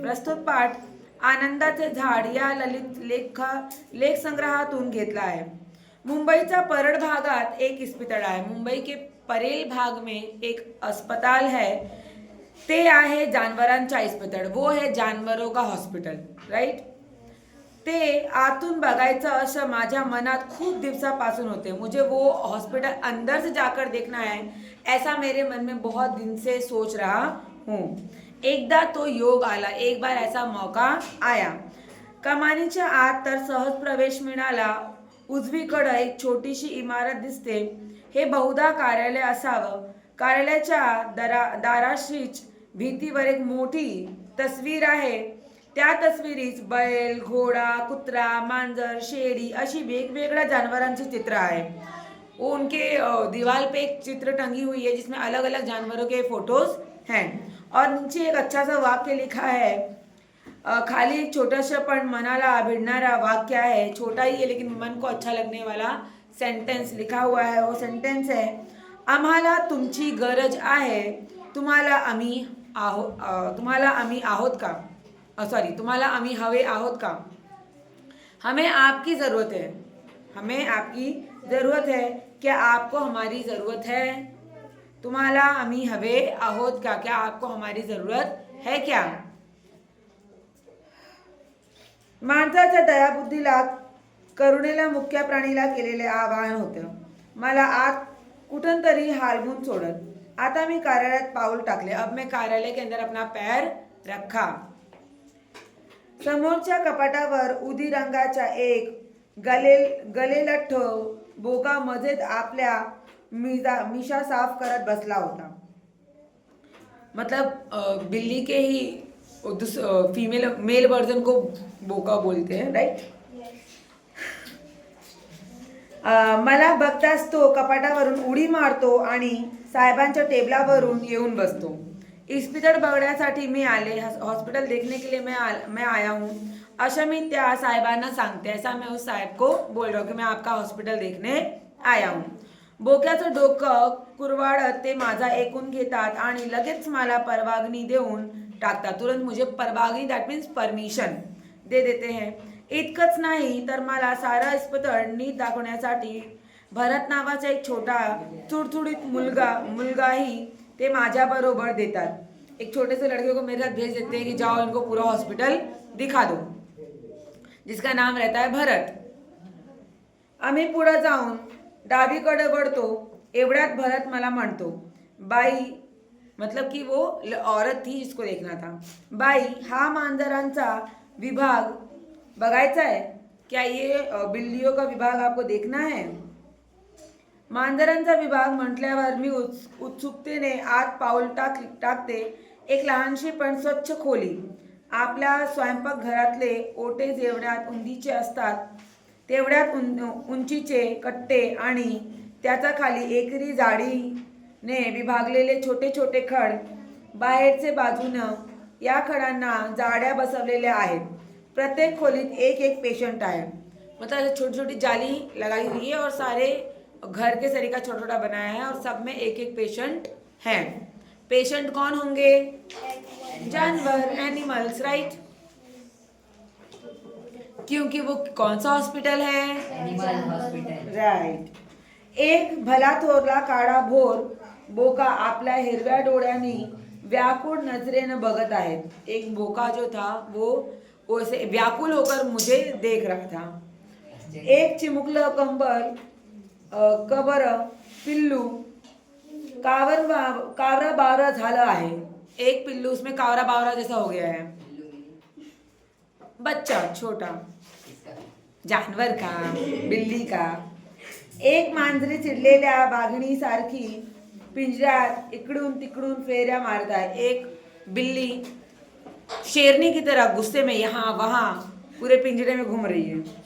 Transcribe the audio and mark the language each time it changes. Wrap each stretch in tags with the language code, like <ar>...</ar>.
<mr>प्रस्तुत पाठ आनंदाचे झाड या ललित लेख संग्रहातून घेतला आहे। मुंबईचा परळ भागात एक इस्पितळ आहे।</mr> <hi>मुंबई के परेल भाग में एक अस्पताल है,</hi> <mr>ते आहे जानवरांचा इस्पितळ,</mr> <hi>वो है जानवरों का हॉस्पिटल, राइट?</hi> <mr>ते आतून बघायचं असं माझ्या मनात खूप दिवसापासून होते।</mr> <hi>मुझे वो हॉस्पिटल अंदर से जाकर देखना है, ऐसा मेरे मन में बहुत दिन से सोच रहा हूँ।</hi> <mr>एकदा तो योग आला,</mr> <hi>एक बार ऐसा मौका आया।</hi> <mr>कमानीच्या आत तर सहज प्रवेश मिळाला। उजवीकडे एक छोटीशी इमारत दिसते, हे बहुधा कार्यालय असावं। कार्यालयाच्या दाराशीच भिंतीवर एक मोठी तस्वीर आहे। त्या तस्वीरीत बैल, घोडा, कुत्रा, मांजर, शेळी अशी वेगवेगळ्या जानवरांची चित्र आहे।</mr> <hi>उनके दीवार पे एक चित्र टंगी हुई है जिसमें अलग अलग जानवरों के फोटोज हैं और नीचे एक अच्छा सा वाक्य लिखा है।</hi> <mr>खाली एक छोटा सा पण मनाला भिडणारा वाक्य</mr> <hi>है, छोटा ही है लेकिन मन को अच्छा लगने वाला सेंटेंस लिखा हुआ है। वो सेंटेंस है,</hi> <mr>आम्हाला तुमची गरज आहे, तुम्हाला आम्ही आहोत का, तुम्हाला आम्ही हवे आहोत का?</mr> <hi>हमें आपकी ज़रूरत है, हमें आपकी ज़रूरत है, क्या आपको हमारी ज़रूरत है?</hi> <mr>तुम्हाला आम्ही हवे आहोत का,</mr> <hi>क्या आपको हमारी ज़रूरत है क्या?</hi> <mr>माणसाच्या दयाबुद्धीला, करुणेला मुख्य प्राणीला केलेले आवाहन होतं। मला आत कुठून तरी हालवून सोडत। आता मी कार्यालयात पाऊल टाकले,</mr> <hi>अब मैं कार्यालय के अंदर अपना पैर रखा।</hi> <mr>समोरच्या कपाटावर उदी रंगाचा एक गलेलठ्ठ बोका मजेत आपल्या मिशा साफ करत बसला होता।</mr> <hi>मतलब बिल्ली के ही मेल वर्जन को बोका बोलते हैं, राइट?</hi> <mr>मला बघताच तो कपाटावरून उडी मारतो आणि साहेबांच्या टेबलावरून येऊन बसतो। इस्पितळ बघण्यासाठी मी आले,</mr> <hi>हॉस्पिटल देखने के लिए मैं आया हूँ,</hi> <mr>अशा मी त्या साहेबांना सांगते।</mr> <hi>ऐसा मैं उस साहेब को बोल रहा हूँ कि मैं आपका हॉस्पिटल देखने आया हूँ।</hi> <mr>बोक्याचं डोकं कुरवाडत ते माझा ऐकून घेतात आणि लगेच मला परवानगी देऊन टाकतात।</mr> <hi>तुरंत मुझे परवानगी,</hi> <en>that means permission</en> <hi>दे देते हैं।</hi> <mr>इतकंच नाही तर मला सारा इस्पितळ नीट दाखवण्यासाठी भरत नावाचा एक छोटा चुडचुडीत मुलगाही ते माझ्या बरोबर देतात।</mr> <hi>एक छोटे से लड़के को मेरे साथ भेज देते हैं कि जाओ इनको पूरा हॉस्पिटल दिखा दो, जिसका नाम रहता है भरत।</hi> <mr>आम्ही पुढे जाऊन डावीकडे वळतो, एवढ्यात भरत मला म्हणतो, बाई,</mr> <hi>मतलब कि वो औरत थी जिसको देखना था,</hi> <mr>बाई, हा मांजरांचा विभाग बघायचा है क्या?</mr> <hi>ये बिल्लियों का विभाग आपको देखना है?</hi> <mr>मांजरांचा विभाग म्हटल्यावर मी उत्सुकतेने आत पाऊल टाकते। एक लहानशी पण स्वच्छ खोली, आपल्या स्वयंपाकघरातले ओटे जेवढ्यात उंचीचे असतात तेवढ्यात उंचीचे कट्टे आणि त्याचा खाली एकरी जाडीने विभागलेले छोटे छोटे खड बाहेरचे बाजूनं या खडांना जाड्या बसवलेल्या आहेत. प्रत्येक खोलीत एक एक पेशंट आहे.</mr> <hi>मतलब छोटी छोटी जाली लगाई हुई है और सारे घर के सरीका छोटा छोटा बनाया है और सब में एक एक पेशेंट है. पेशेंट कौन होंगे? जानवर, एनिमल्स, राइट. क्योंकि वो कौन सा हॉस्पिटल है?</hi> <en>Animal hospital. Right.</en> <mr>एक भला थोरला काळा भोर बोका आपल्या हिरव्या डोळ्यांनी व्याकुळ नजरेनं बघत आहेत.</mr> <hi>एक बोका जो था वो वैसे व्याकुल होकर मुझे देख रहा था.</hi> <mr>एक चिमुकलं कंबल कबर पिल्लू कावरा बावरा झालं आहे.</mr> <hi>एक पिल्लू उसमें कावरा बावरा जैसा हो गया है. बच्चा छोटा जानवर का, बिल्ली का.</hi> <mr>एक मांजरी चिडलेल्या बाघणीसारखी पिंजऱ्यात इकडून तिकडून फेऱ्या मारत आहे.</mr> <hi>एक बिल्ली शेरनी की तरह गुस्से में यहाँ वहाँ पूरे पिंजरे में घूम रही है.</hi>